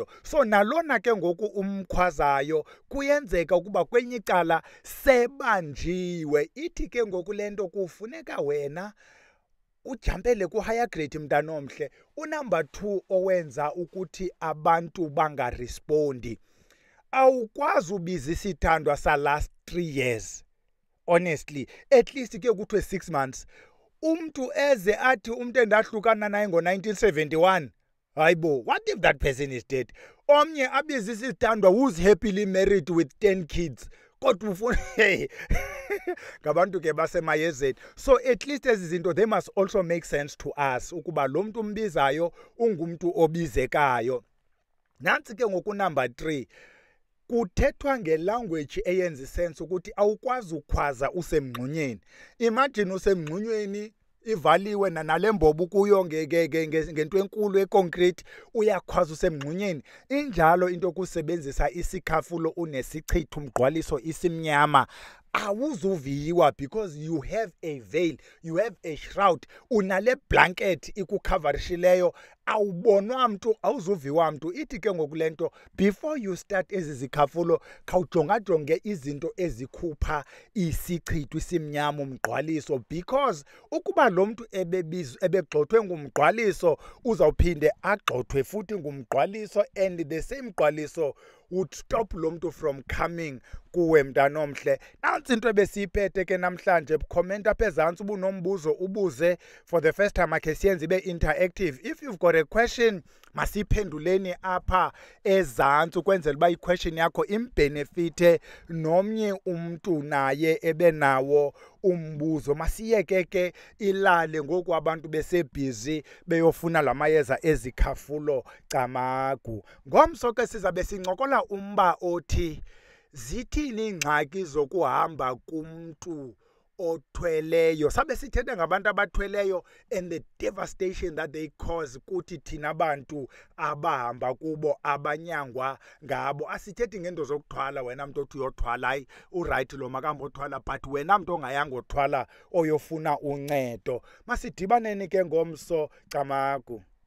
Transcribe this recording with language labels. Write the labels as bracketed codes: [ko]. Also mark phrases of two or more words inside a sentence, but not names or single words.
[xh] So nalona ke ngoku umkhwazayo kuyenzeka ukuba kwenye icala sebanjiwe. Ithi ke ngoku lento kufuneka wena ujampele ku- [en] higher grade [xh] mntana omhle. Unumber 2 owenza ukuthi abantu bangarespondi, awukwazi ubiza isithandwa [en] last 3 years. Honestly, at least [xh] ke kuthiwe [en] 6 months. [xh] Umntu eze athi umntu endahlukana naye ngo-1971, hayibo, [en] what if that person is dead? [xh] Omnye abiza isithandwa [en] who's happily married with 10 kids. [xh] Kodwa ufuna ngabantu ke basemayezeni. [en] So at least [xh] ezi zinto [en] they must also make sense to us [xh] ukuba lo muntu umbizayo ungumntu obizekayo. Nansi ke ngoku number 3, kuthethwa ngelanguage eyenza sense ukuthi awukwazi ukhwaza usemngxunyeni. Imagine usemngxunyeni ivaliwe nalembobo kuyo ngento enkulu econcrete uyakhwaza usemngxunyeni. Injalo into kusebenzisa isikhafulo unesichithu umgqwaliso isimnyama awuzuviwa [en] because you have a veil, you have a shroud, [xh] unale blanket ikukavarishileyo, awubonwa mntu, awuzuviwa mntu. Ithi ke ngokulento, [en] before you start [xh] ezi zikhafulo, khawujongajonge izinto ezikhupha isichithu isimnyama umgqwaliso, because ukuba lo mntu ebegxothwe ngumgqwaliso uzawuphinde agxothwe futhi ngumgqwaliso, [en] and the same gqwaliso would stop [xh] lo mntu [en] from coming [xh] kuwe mntanomhle. Nantsi into ebesiyiphethe ke namhlanje. Comment apha ezantsi ubunombuzo ubuze. [en] For the first time [xh] akhe siyenze ibe [en] interactive. If you've got a question, [xh] masiphenduleni apha ezantsi ukwenzela uba i-question yakho imbenefite nomnye umntu naye ebe nawo umbuzo. Masiyeke ke ilale ngoku abantu besebhizi beyofuna lamayeza ezikhafulo camagu. Ngomso ke sizabe sincokola umba othi zithini ingxaki zokuhamba kumntu othweleyo. Sabe sithetha ngabantu abathweleyo [en] and the devastation that they cause [xh] kuthi thina abantu abahamba kubo abanyangwa ngabo. Asithethi ngento zokuthwala, wena mntu othi uyothwala hayi uright lo makamba othwala, but wena mntu ongayanga othwala oyofuna uncedo. Masidibaneni ke ngomso camagu.